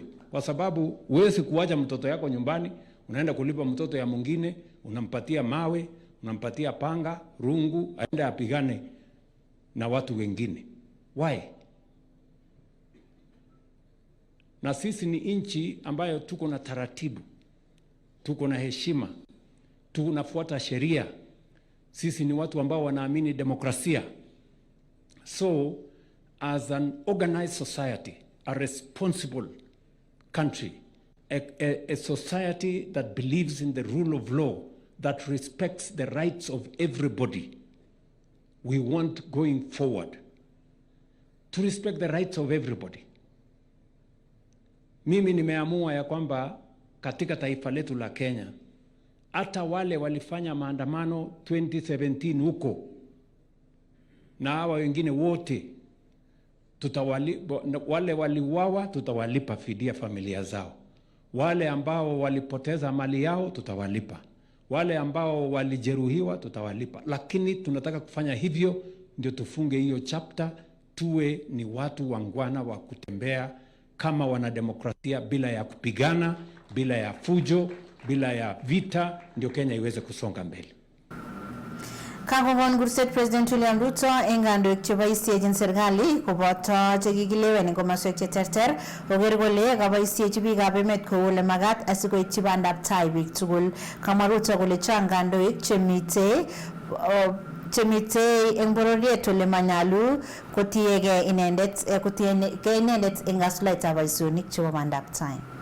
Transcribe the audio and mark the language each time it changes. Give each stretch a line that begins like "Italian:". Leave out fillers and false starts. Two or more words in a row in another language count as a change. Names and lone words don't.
Swahili: Kwa sababu huwezi kuacha mtoto yako nyumbani, unaenda kulipa mtoto ya mwingine, unampatia mawe, unampatia panga, rungu, aende apigane na watu wengine.
English: Why?
Swahili: Na sisi ni inchi ambayo tuko na taratibu, tuko na heshima, tunafuata sheria. Sisi ni watu ambao wanaamini demokrasia.
English: So, as an organized society, a responsible country, a society that believes in the rule of law, that respects the rights of everybody, we want going forward to respect the rights of everybody.
Swahili: Mimi nimeamua ya kwamba katika taifa letu la Kenya, hata wale walifanya maandamano 2017 huko na hawa wengine wote wale waliuawa tutawalipa fidia familia zao. Wale ambao walipoteza mali yao tutawalipa. Wale ambao walijeruhiwa tutawalipa. Lakini tunataka kufanya hivyo ndio tufunge hiyo chapter, tuwe ni watu wangwana wa kutembea kama wanademokrasia bila ya kupigana, bila ya fujo, bila ya vita, ndio Kenya iweze kusonga mbele.
Kalenjin: Kagogon gurset President William Ruto engandoik chebo isiechin serikali koboto chekikilewen eng komoswek cheterter koker kole kaboisiechi biikab emet kou ole magat asikoityi bandab tai biik tugul. Kamwa Ruto kole chang kandoik chemitei eng bororiet ole manyalu kotiegei inendet eng kasulaitab boisionik chebo bandab tai.